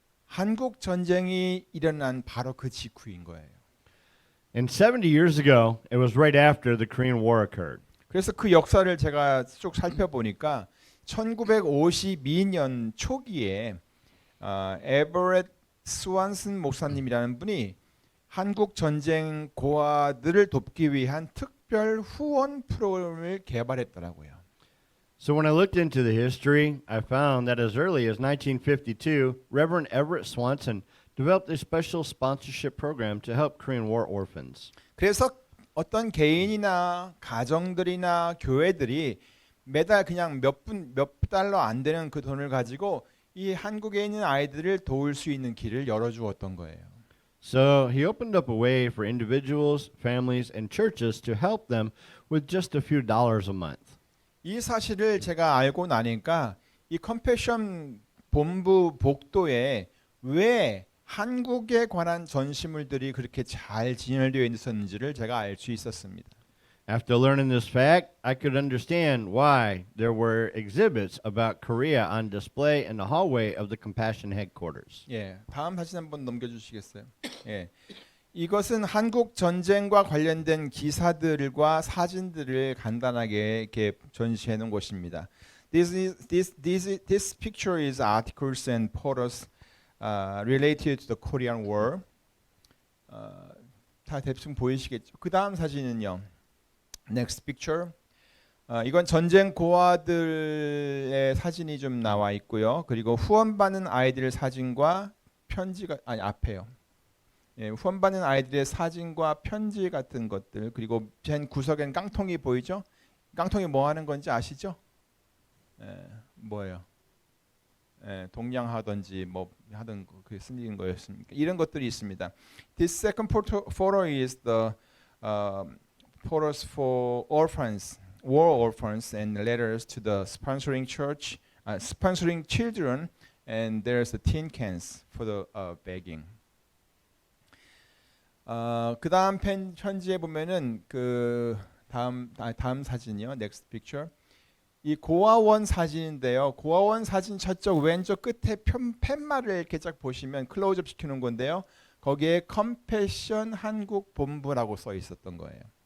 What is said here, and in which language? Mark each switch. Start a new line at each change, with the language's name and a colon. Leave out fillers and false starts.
Korean: 한국 전쟁이 일어난 바로 그 직후인 거예요.
English: And 70 years ago, it was right after the Korean War occurred.
Korean: 그래서 그 역사를 제가 쭉 살펴보니까 1952년 초기에 에버렛 스완슨 목사님이라는 분이 한국 전쟁 고아들을 돕기 위한 특별 후원 프로그램을 개발했더라고요.
English: So when I looked into the history, I found that as early as 1952, Reverend Everett Swanson developed a special sponsorship program to help Korean War orphans.
Korean: 그래서 어떤 개인이나 가정들이나 교회들이 매달 그냥 몇 달러 안 되는 그 돈을 가지고 이 한국에 있는 아이들을 도울 수 있는 길을 열어주었던 거예요.
English: So he opened up a way for individuals, families, and churches to help them with just a few dollars a month.
Korean: 이 사실을 제가 알고 나니까 이 컴패션 본부 복도에 왜 한국에 관한 전시물들이 그렇게 잘 진열되어 있었는지를 제가 알 수 있었습니다.
English: After learning this fact, I could understand why there were exhibits about Korea on display in the hallway of the Compassion headquarters.
Korean: 예, 다음 사진 한번 넘겨주시겠어요? 예, 이것은 한국 전쟁과 관련된 기사들과 사진들을 간단하게 이렇게 전시해 놓은 곳입니다.
English: This picture is articles and photos related to the Korean War.
Korean: 다 대충 보이시겠죠? 그 다음 사진은요.
English: Next picture.
Korean: 이건 전쟁 고아들의 사진이 좀 나와 있고요. 그리고 후원받는 아이들 사진과 편지가 앞에요. 예, 후원받는 아이들의 사진과 편지 같은 것들 그리고 맨 구석엔 깡통이 보이죠? 깡통이 뭐 하는 건지 아시죠? 뭐예요? 동냥하든지 뭐 하던 그 쓰는 거였습니까? 이런 것들이 있습니다.
English: This second photo is the photos for orphans, war orphans, and letters to the sponsoring church, sponsoring children, and there's the tin cans for the begging.
Korean: 그 다음 편지에 보면은 그 다음 사진이요.
English: Next picture.
Korean: 이 고아원 사진인데요. 고아원 사진 저쪽 왼쪽 끝에 팻말을 이렇게 쫙 보시면 클로즈업 시켜놓은 건데요. 거기에 컴패션 한국 본부라고 써 있었던 거예요.